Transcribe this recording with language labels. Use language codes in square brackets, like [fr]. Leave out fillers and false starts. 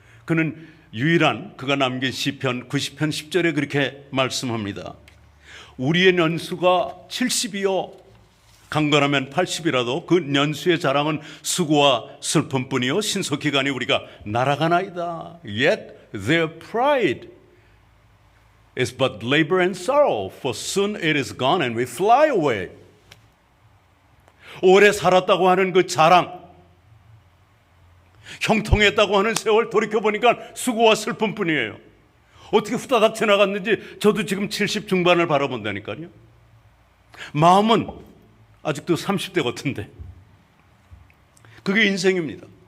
[ko] 그는 유일한 그가 남긴 시편 90편 10절에 그렇게 말씀합니다. 우리의 연수가 70이요 강건하면 80이라도 그 연수의 자랑은 수고와 슬픔뿐이요 신속히 가니 우리가 날아가나이다. [en] Yet their pride is but labor and sorrow, for soon it is gone and we fly away. [ko] 오래 살았다고 하는 그 자랑, 형통했다고 하는 세월 돌이켜보니까 수고와 슬픔뿐이에요. 어떻게 후다닥 지나갔는지 저도 지금 70 중반을 바라본다니까요. 마음은 아직도 30대 같은데. 그게 인생입니다.